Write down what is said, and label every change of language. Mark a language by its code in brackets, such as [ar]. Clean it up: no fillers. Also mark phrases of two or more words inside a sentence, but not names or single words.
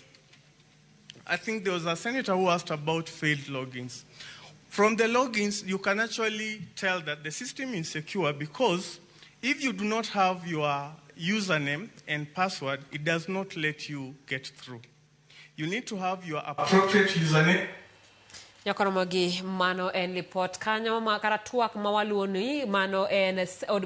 [en] I think there was a senator who asked about failed logins. From the logins, you can actually tell that the system is secure because if you do not have your username and password, it does not let you get through. You need to have your appropriate username. [luo] Ramogi mano en report kanyo ma karatuak mawaluoni mano en od